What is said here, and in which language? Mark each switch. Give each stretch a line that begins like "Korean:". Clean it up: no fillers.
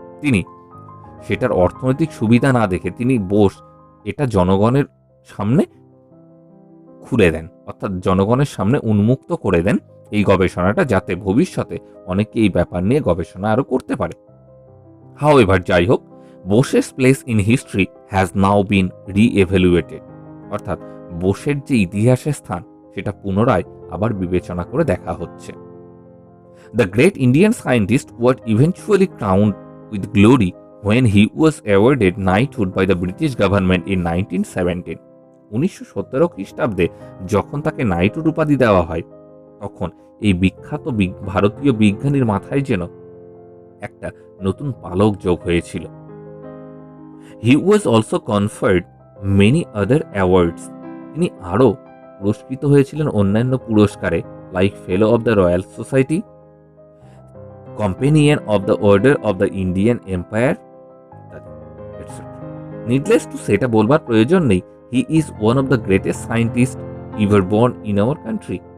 Bangla: তিনি সেটার অর্থনৈতিক সুবিধা না দেখে বোস এটা জনগণের সামনে খুলে দেন, অর্থাৎ জনগণের সামনে উন্মুক্ত করে দেন এই গবেষণাটা, যাতে ভবিষ্যতে অনেকে এই ব্যাপার নিয়ে গবেষণা আরো করতে পারে। হাউএভার, যাই হোক,
English: Bose's place in history has now been re-evaluated,
Bangla: অর্থাৎ বোসের যে ইতিহাসের স্থান সেটা পুনরায় আবার বিবেচনা করে দেখা হচ্ছে।
English: The great Indian scientist was eventually crowned with glory when he was awarded knighthood by the British government in 1917.
Bangla: 1917 খ্রিস্টাব্দে যখন তাকে নাইটহুড উপাধি দেওয়া হয়, তখন এই বিখ্যাত ভারতীয় বিজ্ঞানীর মাথায় যেন একটা নতুন পালক যোগ হয়েছিল।
English: He was also conferred many other awards.
Bangla: তিনি আরও পুরস্কৃত হয়েছিলেন অন্যান্য পুরস্কারে, like fellow of the royal society, companion of the order of the Indian empire.
English: needless to
Bangla: সেটা বলবার প্রয়োজন নেই,
English: He is one of the greatest scientist ever born in our country.